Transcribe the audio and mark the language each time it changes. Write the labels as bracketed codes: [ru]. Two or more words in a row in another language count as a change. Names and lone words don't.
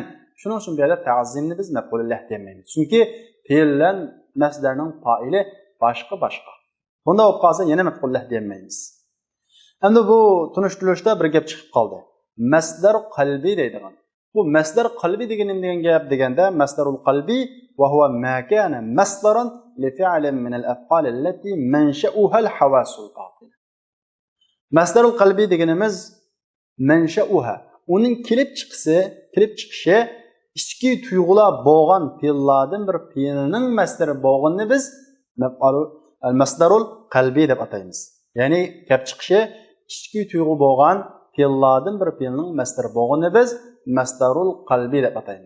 [uz] Shuning uchun bu yerda ta'zimni biz [ar] مفعول له [uz] demaymiz. Chunki fe'llan masdarning fa'ili boshqa. Bunda bo'lib qolsa yana [ar] مفعول له [uz] demaymiz. Endi bu tunishtirishda bir gap chiqib qoldi. Masdar qalbi deydigan. Bu masdar qalbi degan gap deganda [ar] المصدر القلبي وهو ما كان مصدرا لفعل من الأفعال التي منشؤها الحواس الباطنة. المصدر القلبي [uz] deganimiz mansha'uha, uning kelib chiqishi ichki tuyg'ular bo'lgan fe'llardan bir fe'lning masdari bo'lganini biz [ar] المصدر القلبي [uz] deb ataymiz. Ya'ni kelib chiqishi ichki tuyg'u bo'lgan fe'llardan bir fe'lning masdari bo'lganini biz [ar] المصدر القلبي [uz] deb ataymiz.